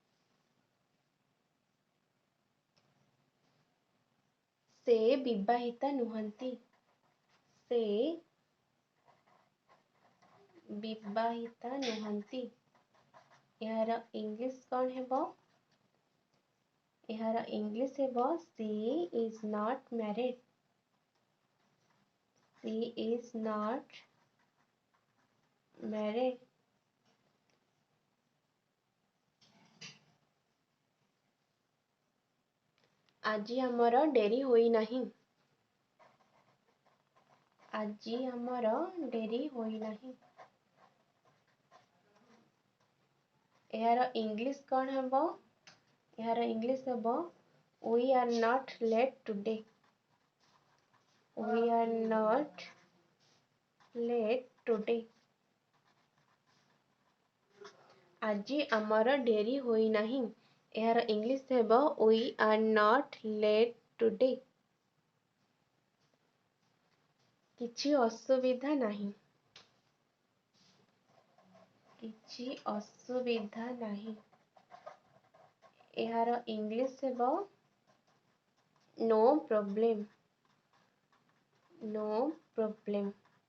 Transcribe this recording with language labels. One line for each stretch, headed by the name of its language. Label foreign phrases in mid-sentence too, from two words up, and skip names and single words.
Odia: ସେ ବିବାହିତା ନୁହନ୍ତି। ସେ ବିବାହିତା ନୁହନ୍ତି। ଏହାର ଇଂଲିଶ କ'ଣ ହେବ? ଏହାର ଇଂଲିଶ ହେବ
English: she is not married. she is not married.
Odia: ଆଜି ଆମର ଡେରି ହୋଇନାହିଁ। ଆଜି ଆମର ଡେରି ହୋଇନାହିଁ। ଏହାର ଇଂଲିଶ କ'ଣ ହେବ? ଏହାର ଇଂଲିଶ ହେବ
English: we are not late today. we are not late today.
Odia: ଆଜି ଆମର ଡେରି ହୋଇନାହିଁ। ଏହାର ଇଂଲିଶ ହେବ
English: we are not late today.
Odia: କିଛି ଅସୁବିଧା ନାହିଁ। କିଛି ଅସୁବିଧା ନାହିଁ। ଏହାର ଇଂଲିଶ ହେବ
English: no problem. No problem.